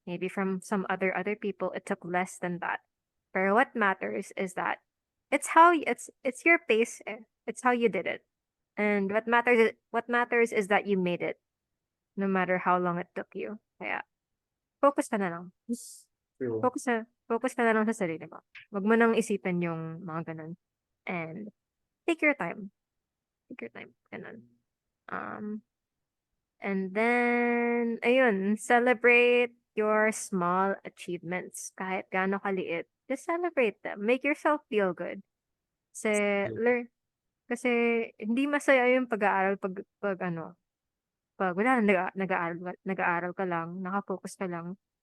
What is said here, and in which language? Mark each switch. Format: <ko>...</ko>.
<en>Maybe from some other people, it took less than that. Pero what matters is that it's your pace. It's how you did it. And what matters is that you made it, no matter how long it took you.</en> <tl>Kaya, focus ka na lang.</tl> <en>true. Focus</en> <tl>focus ka na lang sa sarili mo. Wag mo nang isipin yung mga ganun.</tl> <en>And take your time. Take your time. Ganun. Um, and then, ayun, celebrate your small achievements.</en> <tl>Kahit gaano kaliit,</tl> <en>just celebrate them. Make yourself feel good.</en> <tl>Kasi, kasi hindi masaya yung pag-aaral pag ano, pag wala, nag-aaral ka lang, nakafocus ka lang.</tl>